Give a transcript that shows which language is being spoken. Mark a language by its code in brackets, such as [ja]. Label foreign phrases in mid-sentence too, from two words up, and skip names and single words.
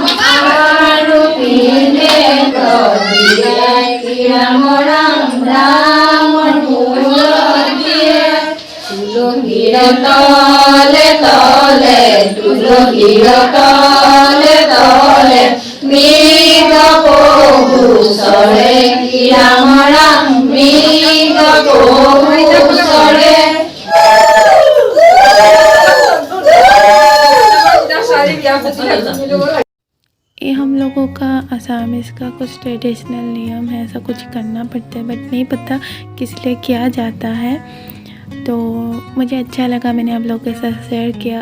[as] আৰু পিনে কদিয়াই কি ৰাম ৰামৰ মূৰত দিয়ে তুলসীৰ তলে তলে তুলসীৰ তলে তলে মৃগ পহু চৰে কি ৰাম মৃগ পহু চৰে [hi] ये हम लोगों का असमीज़ का कुछ ट्रेडिशनल नियम है, ऐसा कुछ करना पड़ता है बट नहीं पता किस लिए किया जाता है। तो मुझे अच्छा लगा, मैंने आप लोगों के साथ शेयर किया।